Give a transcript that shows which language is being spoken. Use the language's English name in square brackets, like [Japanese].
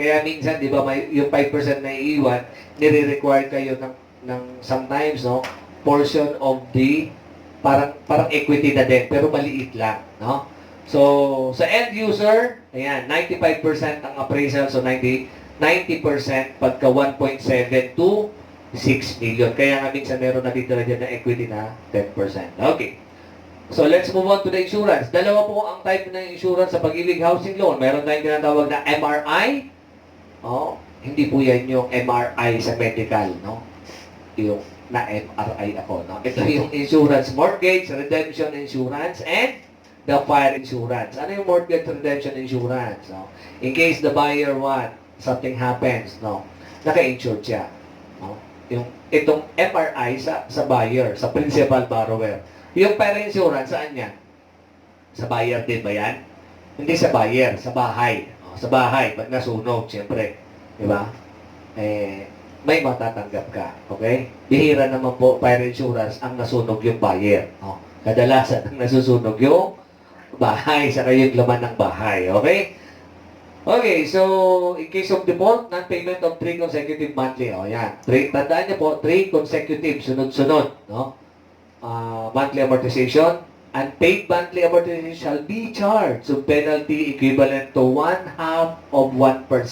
[Filipino] Kaya minsan, di ba, may, yung 5% na iiwan, nire-require kayo ng [English] sometimes, no, portion of the [Filipino] parang equity na din, pero maliit lang, no? So, sa end user, ayan, 95% ang appraisal, so 90% pagka 1.7 to 6 million. Kaya nga minsan meron natitira dyan na equity na 10%. Okay. [English] So, let's move on to the insurance. [Filipino] Dalawa po ang type ng insurance sa pag-ibig housing loan. Meron tayong tinatawag na MRI. Oh, hindi po yan yung MRI sa medical, no? Yung na MRI ako, no? Ito yung [English] insurance, mortgage, redemption insurance, and the fire insurance. [Filipino] Ano yung [English] mortgage redemption insurance? No? In case the buyer something happens, no? [Filipino] Naka-insured siya. No? Yung itong MRI sa buyer, sa principal borrower. Yung fire insurance, saan yan? Sa buyer din ba yan? Hindi sa buyer, sa bahay. O, sa bahay, pag nasunog, siyempre. Di ba? May matatanggap ka. Okay? Bihira naman po, fire insurance, ang nasunog yung buyer. O, kadalasan, ang nasusunog yung bahay, saka yung laman ng bahay. Okay? [English] Okay, so, in case of default, non-payment of 3 consecutive monthly. [Filipino] O, yan. Tandaan niyo po, [English] 3 consecutive, [Filipino] sunod-sunod. No? [English] Monthly amortization. Unpaid monthly amortization shall be charged to penalty equivalent to 1/2 of 1%.